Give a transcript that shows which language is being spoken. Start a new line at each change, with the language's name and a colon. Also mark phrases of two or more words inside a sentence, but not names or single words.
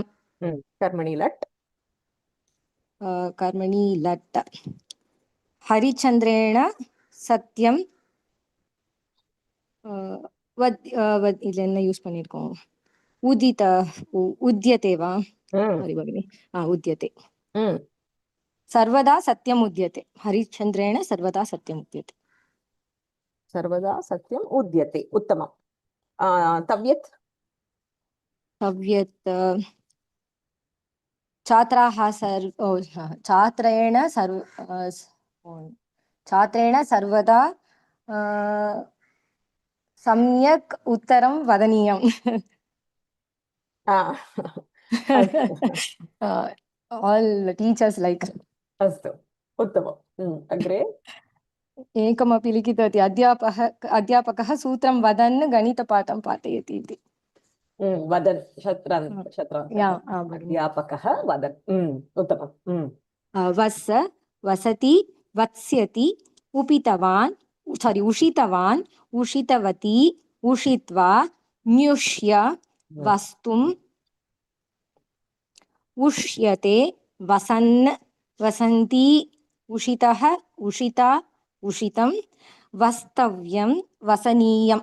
Sanskrit: कर्मणि लट् कर्मणि लट् हरिचन्द्रेण सत्यं
Tamil: இதுல என்ன யூஸ் பண்ணிருக்கோம்
Sanskrit: उद्यते वा भगिनि उद्यते सर्वदा सत्यम् उद्यते हरिश्चन्द्रेण सर्वदा सत्यम् उद्यते सर्वदा सत्यम् उद्यते उत्तमं तव्यत् छात्राः छात्रेण सर्वदा सम्यक् उत्तरं वदनीयम्
English: all teachers like
Sanskrit: अस्तु उत्तमम् अग्रे एकमपि लिखितवती अध्यापकः सूत्रं वदन् गणितपाठं पाठयति इति वदन् अध्यापकः वदन् उत्तमम् वसति वत्स्यति उषितवान् उषितवती उषित्वा न्युष्य वस्तुम् उष्यते वसन् वसन्ति उषितः उषिता उषितं वस्तव्यं वसनीयम्